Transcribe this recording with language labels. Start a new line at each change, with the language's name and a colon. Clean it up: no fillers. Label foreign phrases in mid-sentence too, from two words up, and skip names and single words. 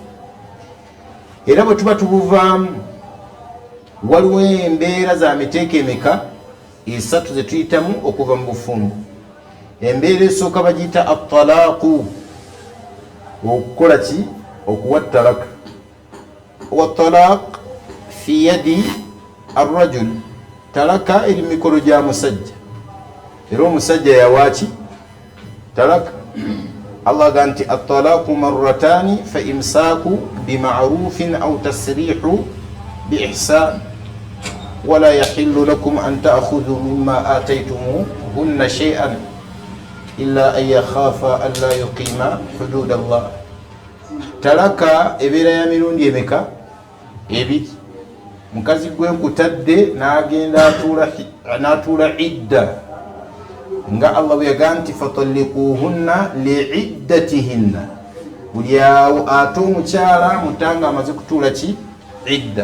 Ganda: Era bwe tuba tubuvaamu waliwo embeera za miteeka emeka, esatu ze tuyitamu okuva mu bufumbo. Embeera esooka bagiyita at-talaaqu, okukola ki, okuwa talaka.
Arabic: والطلاق في يد الرجل,
Ganda: talaka eri mu mikono gya musajja. Era omusajja yawaaki talaka.
Arabic: Allah ganti الطلاق مرتان فإمساك بمعروف أو تسريح بإحسان ولا يحل لكم أن تأخذوا مما آتيتموهن شيئا إلا أن يخافا ألا يقيما حدود الله.
Ganda: Talaka ebera ya mirundi emeka ebiri. Mukazi gwe kutadde n'agenda n'atuula idda nga Allah bwe yaganti
Arabic: فطلقوهن لعدتهن,
Ganda: buli awo ate omukyala mutanga amaze kutuula ki idda.